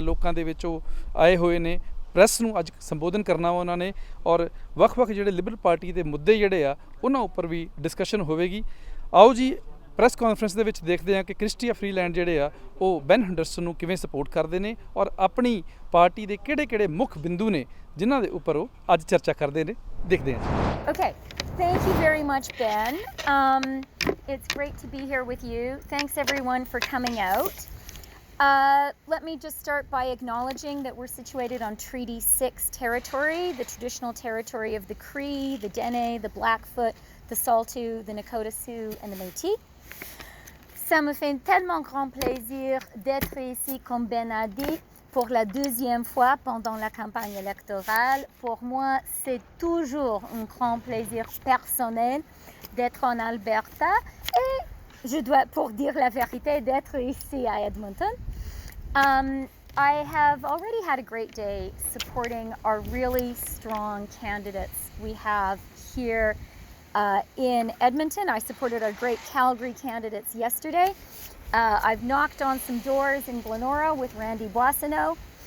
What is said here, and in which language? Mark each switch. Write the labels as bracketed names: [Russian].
[Punjabi] ਲੋਕਾਂ ਦੇ ਵਿੱਚ ਉਹ ਆਏ ਹੋਏ ਨੇ। ਪ੍ਰੈਸ ਨੂੰ ਅੱਜ ਸੰਬੋਧਨ ਕਰਨਾ ਵਾ ਉਹਨਾਂ ਨੇ ਔਰ ਵੱਖ-ਵੱਖ ਜਿਹੜੇ ਲਿਬਰਲ ਪਾਰਟੀ ਦੇ ਮੁੱਦੇ ਜਿਹੜੇ ਆ ਉਹਨਾਂ ਉੱਪਰ ਵੀ ਡਿਸਕਸ਼ਨ ਹੋਵੇਗੀ। ਆਓ ਜੀ ਪ੍ਰੈਸ ਕਾਨਫਰੰਸ ਦੇ ਵਿੱਚ ਦੇਖਦੇ ਹਾਂ ਕਿ ਕ੍ਰਿਸਟੀਆ ਫਰੀਲੈਂਡ ਜਿਹੜੇ ਆ ਉਹ ਬੈਨ ਹੈਂਡਰਸਨ ਨੂੰ ਕਿਵੇਂ ਸਪੋਰਟ ਕਰਦੇ ਨੇ ਔਰ ਆਪਣੀ ਪਾਰਟੀ ਦੇ ਕਿਹੜੇ-ਕਿਹੜੇ ਮੁੱਖ ਬਿੰਦੂ ਨੇ ਜਿਨ੍ਹਾਂ ਦੇ ਉੱਪਰ ਉਹ ਅੱਜ ਚਰਚਾ ਕਰਦੇ ਨੇ। ਦੇਖਦੇ ਹਾਂ। [English] Okay, thank you very much, Ben. It's great to be here with you. Thanks everyone for coming out. Let me just start by acknowledging that we're situated on Treaty 6 territory, the traditional territory of the Cree, the Dene, the Blackfoot, the Saulteaux, the Nakota Sioux, and the Métis. [French] Ça me fait tellement grand plaisir d'être ici, comme Ben a dit, pour la deuxième fois pendant la campagne électorale. Pour moi, c'est toujours un grand plaisir personnel d'être en Alberta et je dois, pour dire la vérité, d'être ici à Edmonton. [English] I have already had a great day supporting our really strong candidates we have here in Edmonton. I supported our great Calgary candidates yesterday. I've knocked on some doors in Glenora with Randy Boissonneau.